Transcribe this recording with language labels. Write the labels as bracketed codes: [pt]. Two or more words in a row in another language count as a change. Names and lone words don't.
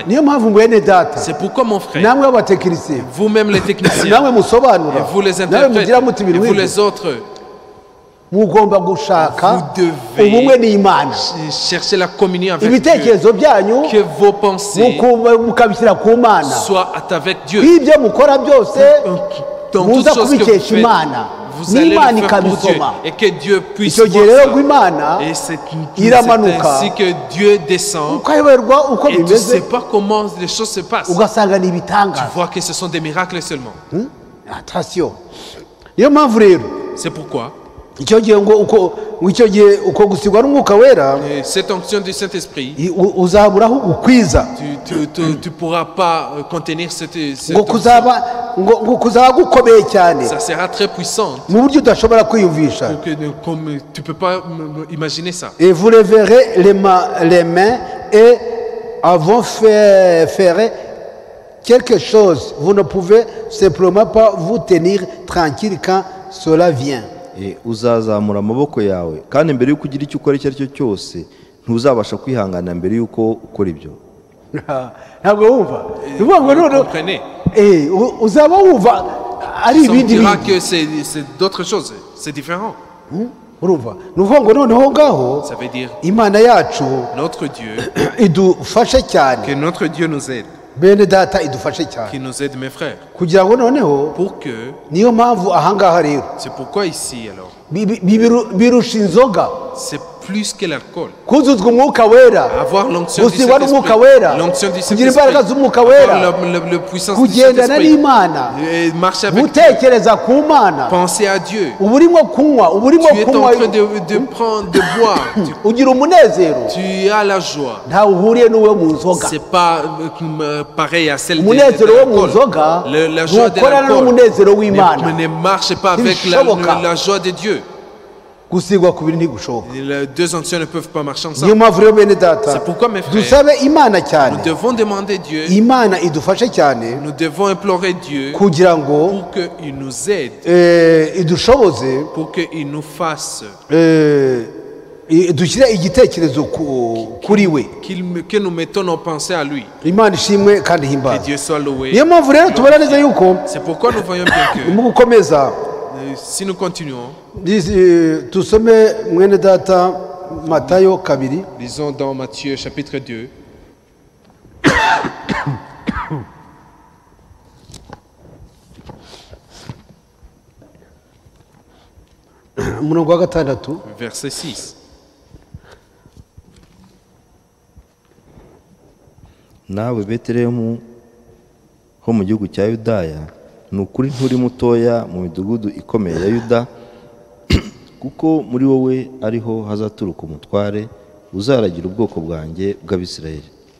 [rw] niyo mpamvu mwene data, [fr] C'est pourquoi, mon frère, [rw] namwe abatekinisiye, [fr] vous-même les techniciens, [rw] namwe musobanura, [fr] et vous les [rw] namwe [fr] interprètes, [rw] mugira muti [fr] et [rw] ibintu [fr] vous [rw] nk'ibyo, [fr] les autres, [rw] mugomba gushaka [fr] vous devez [rw] ubumwe n'Imana, [fr] chercher la communion avec Dieu. [rw] ibitekerezo byanyu [fr] Que vos pensées [rw] mukabishyira ku Mana, [fr] soient avec Dieu. [rw] ibyo mukora byose [fr] Dans [rw] muza [fr] toutes choses que vous [rw] kubikesha [fr] faites, [rw] Imana, [fr] vous allez [rw] n'Imana [fr] le faire pour Dieu. [rw] ikabisoma. [fr] Et que Dieu puisse [rw] Icyo gihe rero [fr] voir [rw] ngo [fr] ça. [rw] Imana [fr] Et c'est [rw] iramanuka, [fr] ainsi que Dieu descend. [rw] ukayoberwa uko [fr] Et tu ne [rw] bimeze, [fr] sais pas comment les choses se passent. [rw] ugasanga ni [fr] Tu [rw] ibitangaza. [fr] vois que ce sont des miracles seulement. Attention. [rw] Niyo mpamvu rero [fr] C'est pourquoi [rw] icyo gihe icyo gihe uko gusigwa n'umwuka wera, [fr] cette onction du Saint-Esprit, [rw] uzaburaho ugukwiza, [fr] tu pourras pas contenir cette [rw] ngo kuzaba gukomeye cyane [fr] ça sera très puissant. [rw] mu buryo udashobora kwiyumvisha. [fr] Comme tu peux pas imaginer ça. Et vous leverez les mains et avant faire quelque chose, vous ne pouvez simplement pas vous tenir tranquille quand cela vient. [rw] uzazamura amaboko yawe kandi mbere y'uko ugira icyo ukora icyo ari cyo cyose ntuzabasha kwihanganira mbere y'uko ukora ibyo. Ntabwo wumva bivuga ngo none uzaba wumva ari ibindi [fr] dira que c'est d'autres choses, c'est différent. [rw] urumva ni ukuvuga ngo noneho ngaho [fr] Ça veut dire [rw] Imana yacu [fr] notre Dieu, [rw] idufashe cyane, [fr] que notre Dieu nous aide, [rw] bene data idufashe cyane, [fr] qui nous aide, mes frères, [rw] kugira ngo noneho, [fr] pour que, [rw] niyo mpamvu ahangaha rero [fr] c'est pourquoi ici alors, [rw] birusha inzoga [fr] c'est plus que l'alcool. [rw] kuzuzwa umwuka wera, [fr] Avoir l'onction du [rw] gusigwa n'umwuka [fr] Saint-Esprit, [rw] wera, [fr] l'onction du [rw] kugira imbaraga [fr] Saint-Esprit, [rw] z'umwuka wera, [fr] avoir la puissance du [rw] kugendana [fr] Saint-Esprit, [rw] n'Imana, [fr] et marcher avec Dieu, [rw] gutekereza ku Mana, [fr] penser à Dieu. [rw] uba urimo kunywa, uba urimo [fr] Tu es en [rw] kunywa, [fr] train de prendre, de boire. [rw] ugira umunezero, [fr] Tu as la joie. [rw] ntawe uhuriye n'uwo mu nzoga. [fr] C'est pas pareil à celle de [rw] Umunezero wo mu [fr] l'alcool. [rw] nzoga [fr] La joie de [rw] ntukorana [fr] l'alcool [rw] n'umunezero w'Imana. [fr] ne marche pas avec [rw] Ntibishoboka. [fr] la joie de Dieu. [rw] gusigwa ku bintu ntigushoboka. [fr] Les deux onctions ne peuvent pas marcher [rw] niyo [fr] ensemble. [rw] mpamvu rero bene data, [fr] C'est pourquoi, mes frères, [rw] dusabe Imana cyane, [fr] nous devons demander Dieu, [rw] Imana idufashe cyane [fr] nous devons implorer Dieu [rw] kugira ngo [fr] pour qu'il nous aide, [rw] idushoboze, [fr] pour qu'il nous fasse, [rw] dushyire igitekerezo kuri we. [fr] que nous mettons nos pensées à lui. [rw] Imana ishimwe kandi [fr] Que [rw] himbaza. [fr] Dieu soit loué. [rw] niyo mpamvu rero tubona neza yuko [fr] C'est pourquoi nous voyons bien que [rw] mu gukomeza [fr] si nous continuons, [rw] tusome mwene data Matayo 2, [fr] lisons dans Matthieu chapitre 2, [rw] umurongo wa 6. [fr] verset 6. [rw] nawe betelehemu ho mu gihugu cya yudaya ni ukuri nturi mutoya mu midugudu ikomeye ya yuda kuko muri wowe ariho hazaturuka umutware uzaragira ubwoko bwanjye bw'abisirayeli.